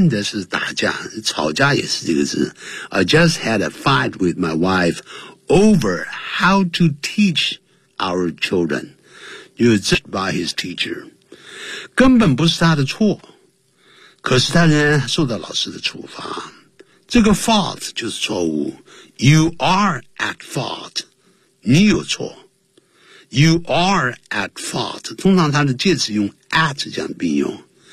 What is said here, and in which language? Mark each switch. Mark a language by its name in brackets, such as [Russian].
[Chinese] 现在是打架，吵架也是这个字。 [English] I just had a fight with my wife over how to teach our children. You were just by his teacher. [Chinese] 根本不是他的错，可是他仍然受到老师的处罚。这个 fault 就是错误。 [English] You are at fault. [Chinese] 你有错。 [English] You are at fault. [Chinese] 通常它的介词用 at 这样并用。